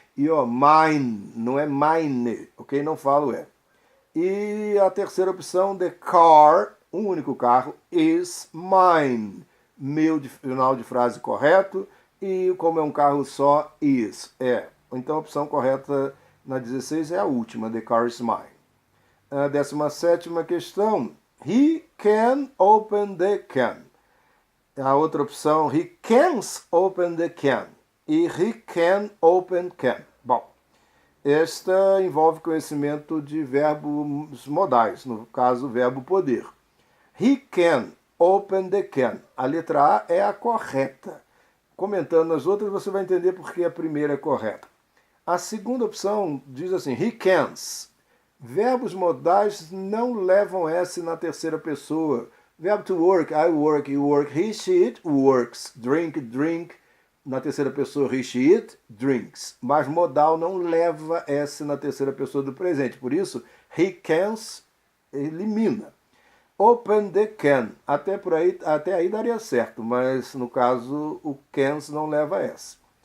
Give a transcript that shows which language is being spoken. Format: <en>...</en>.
<pt>E ó, mine, não é mine, ok? Não falo E a terceira opção, the car, um único carro, is mine. Meu de final de frase correto. E como é um carro só, is, Então a opção correta na 16 é a última, the car is mine.</pt> <en>A 17ª questão, he can open the can. A outra opção, he can't open the can. E he can open can.</en> <pt>Bom, esta envolve conhecimento de verbos modais, no caso, o verbo poder. He can open the can. A letra A é a correta. Comentando as outras, você vai entender por que a primeira é correta. A segunda opção diz assim, he cans. Verbos modais não levam S na terceira pessoa.</pt> <en>Verbo to work, I work, you work, he, she, it, works. Drink, drink. Na terceira pessoa, he, she, it, drinks.</en> <pt>Mas modal não leva S na terceira pessoa do presente.</pt> <en>Por isso, he cans elimina. Open the can.</en> <pt>Até aí daria certo, mas no caso o cans não leva S.</pt>